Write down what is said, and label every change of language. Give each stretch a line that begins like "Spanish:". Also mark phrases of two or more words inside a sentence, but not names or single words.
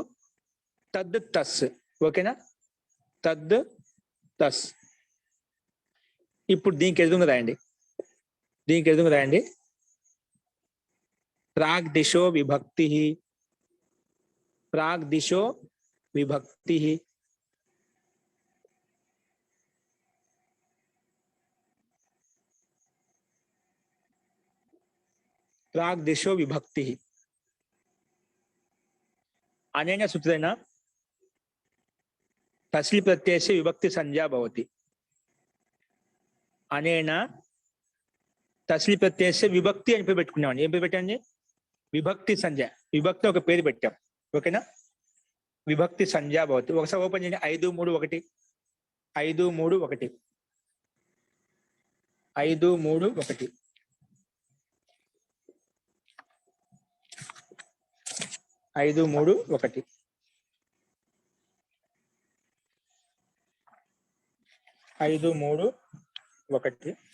Sanskrit: తద్ తస్. ఓకేనా? తద్ తస్.
Telugu: ఇప్పుడు దీనికి ఎదురుగా రాయండి, దీనికి ఎదురుగా రాయండి
Sanskrit: ప్రాగ్ దిశో విభక్తి, ప్రాగ్ దిశో విభక్తి. प्राग दिशो विभक्ति अनेन सूत्रेण तस्लि प्रत्ययस्य विभक्ति संज्ञा भवति. अनेन तस्लि प्रत्ययस्य विभक्ति
Telugu: అని పేరు పెట్టుకున్నామండి. ఏం పేరు పెట్టండి?
Sanskrit: విభక్తి సంజ్ఞ.
Telugu: విభక్తి ఒక పేరు పెట్టాం. ఓకేనా?
Sanskrit: విభక్తి సంజ్ఞా భవతి.
Telugu: ఒకసారి ఓపెన్ చేయండి. 5 3 1 5 3 1 5 3 1 5 3 1 5 3 1